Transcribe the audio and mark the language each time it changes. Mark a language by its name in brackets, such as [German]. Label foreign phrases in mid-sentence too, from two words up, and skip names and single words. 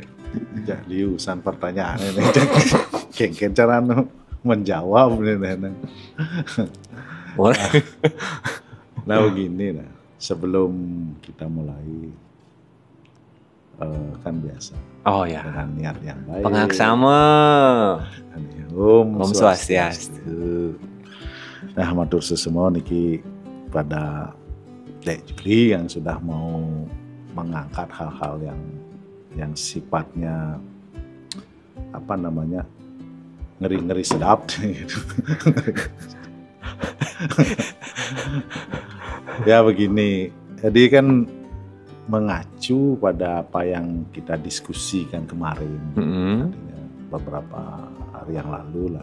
[Indonesian] Jadi urusan pertanyaan ini kengken cara menjawab nih. Nah begini nah, sebelum kita mulai kan biasa. Oh ya. Dengan niat yang baik. Pengaksama. Om Swastiastu. Nah matur semua niki pada Dek Juli yang sudah mau mengangkat hal-hal yang sifatnya apa namanya ngeri-ngeri sedap gitu. Ya begini, jadi kan mengacu pada apa yang kita diskusikan kemarin, artinya beberapa hari yang lalu lah.